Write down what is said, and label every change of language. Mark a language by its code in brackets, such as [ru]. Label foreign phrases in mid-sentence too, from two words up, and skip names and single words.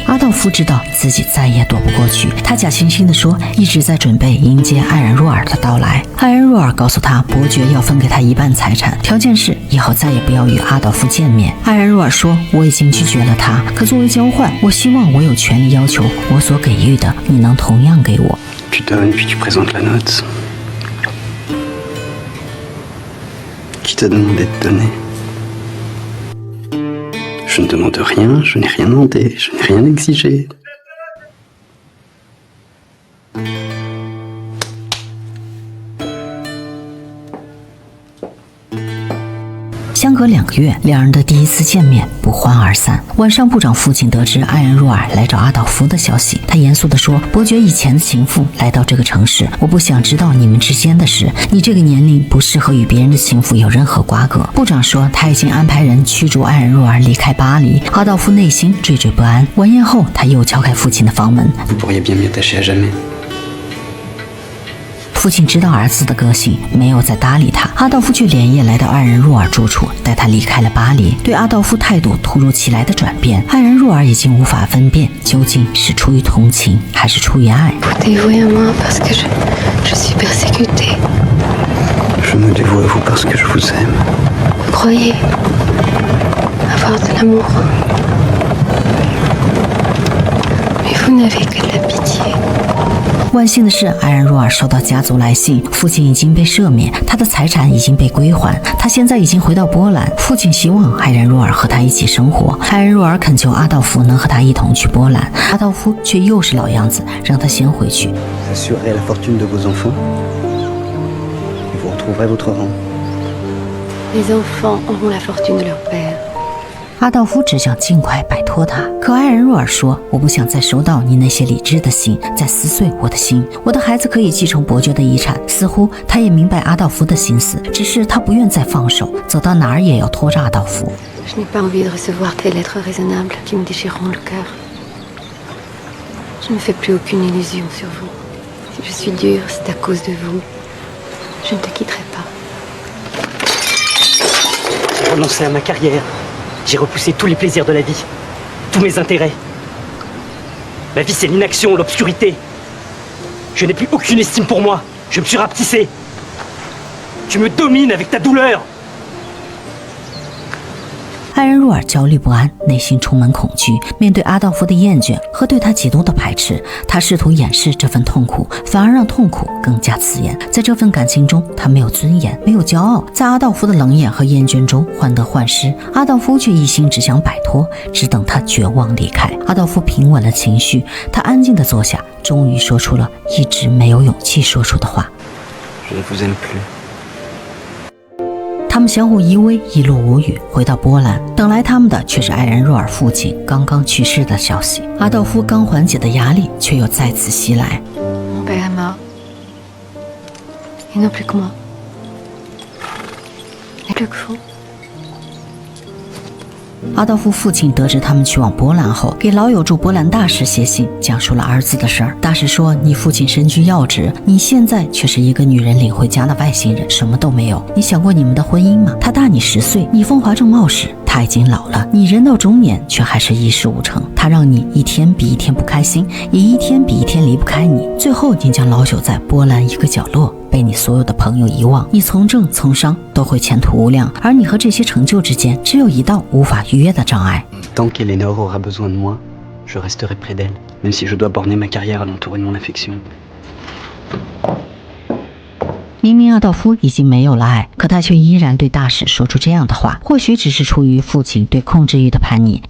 [zh] 阿道夫知道自己再也躲不过去，他假惺惺地说一直在准备迎接爱人若尔的到来。爱人若尔告诉他，伯爵要分给他1半财产，条件是以后再也不要与阿道夫见面。爱人若尔说我已经拒绝了他，可作为交换，我希望我有权利要求我所给予的你能同样给我。 [fr] Tu donnes, puis tu présentes la note. Qui t'a demandé de donner? Je ne demande rien, je n'ai rien demandé, je n'ai rien exigé. [zh] 相隔2个月，两人的第一次见面不欢而散。晚上，部长父亲得知爱人若尔来找阿道夫的消息，他严肃地说：“伯爵以前的情妇来到这个城市，我不想知道你们之间的事。你这个年龄不适合与别人的情妇有任何瓜葛。” 部长说他已经安排人驱逐爱人若尔离开巴黎。阿道夫内心惴惴不安。晚宴后，他又敲开父亲的房门。 [fr] Vous pourriez bien m'y attacher à jamais. [zh] 父父亲知道儿子的个性，没有再搭理他。阿道夫却连夜来到爱人若尔住处，带他离开了巴黎。对阿道夫态度突如其来的转变，爱人若尔已经无法分辨究竟是出于同情还是出于爱。 [fr] Dévouée à moi parce que je suis persécutée. Je me dévoue à vous parce que je vous aime. Vous croyez avoir de l'amour, mais vous n'avez que de la pitié. [zh] 万幸的是，爱人若尔收到家族来信，父亲已经被赦免，他的财产已经被归还，他现在已经回到波兰。父亲希望爱人若尔和他一起生活，爱人若尔恳求阿道夫能和他一同去波兰，阿道夫却又是老样子，让他先回去。 [fr] Vous assurerez la fortune de vos enfants et vous retrouverez votre rang. Les enfants auront la fortune de leur père. [zh] 阿道夫只想尽快摆脱他，可爱人若尔说：“我不想再收到你那些理智的信，再撕碎我的心。我的孩子可以继承伯爵的遗产。”似乎他也明白阿道夫的心思，只是他不愿再放手，走到哪儿也要拖着阿道夫。 [fr] Je n'ai pas envie de recevoir des lettres raisonnables qui me déchireront le cœur. Je ne fais plus aucune illusion sur vous. Si je suis dure, c'est à cause de vous. Je ne te quitterai pas. J'ai renoncé à ma carrière. J'ai repoussé tous les plaisirs de la vie, tous mes intérêts. Ma vie, c'est l'inaction, l'obscurité. Je n'ai plus aucune estime pour moi. Je me suis rapetissé. Tu me domines avec ta douleur. [zh] 爱人若尔焦虑不安，内心充满恐惧。面对阿道夫的厌倦和对他极度的排斥，他试图掩饰这份痛苦，反而让痛苦更加刺眼。在这份感情中，他没有尊严，没有骄傲，在阿道夫的冷眼和厌倦中患得患失。阿道夫却一心只想摆脱，只等他绝望离开。阿道夫平稳了情绪，他安静地坐下，终于说出了一直没有勇气说出的话。 [fr] Je ne vous aime plus. [zh] 他们相互依偎，一路无语，回到波兰。等来他们的却是爱人若尔父亲刚刚去世的消息。阿道夫刚缓解的压力却又再次袭来。 [fr] Mon père est mort. Il n'a plus que moi. Et plus que vous. [zh] 阿道夫父亲得知他们去往波兰后，给老友驻波兰大使写信，讲述了儿子的事儿。大使说：“你父亲身居要职，你现在却是一个女人领回家的外星人，什么都没有。你想过你们的婚姻吗？他大你10岁，你风华正茂时，他已经老了，你人到中年却还是一事无成。他让你一天比一天不开心，也一天比一天离不开你。最后，你将老朽在波兰一个角落。”被你所有的朋友遗忘，你从政从商都会前途无量，而你和这些成就之间只有一道无法逾越的障碍。 [fr] Tant qu'Eléonore aura besoin de moi, je resterai près d'elle, même si je dois borner ma carrière à l'entourer de mon affection. [zh] 明明阿道夫已经没有了爱，可他却依然对大使说出这样的话，或许只是出于父亲对控制欲的叛逆。